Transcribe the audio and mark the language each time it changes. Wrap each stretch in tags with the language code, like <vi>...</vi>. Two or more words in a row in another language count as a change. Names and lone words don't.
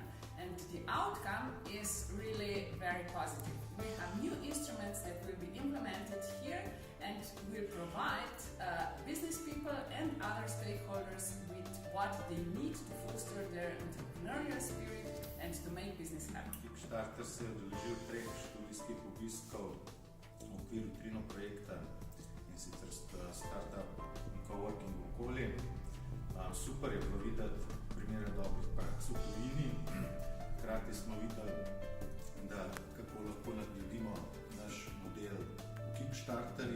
<en>And the outcome is really very positive. We have new instruments that will be implemented here, and will provide business people and other stakeholders with what they need to foster their entrepreneurial spirit and to make business happen.</en> <sl>Kickstarter se je udeležil 3 študijskih obiskov v okviru TRINNO projekta in sicer startup in coworking okolje. Super je bilo videti primere dobrih praks v tujini. Hkrati smo videli, da kako lahko nadgradimo naš model v Kickstarterju.</sl>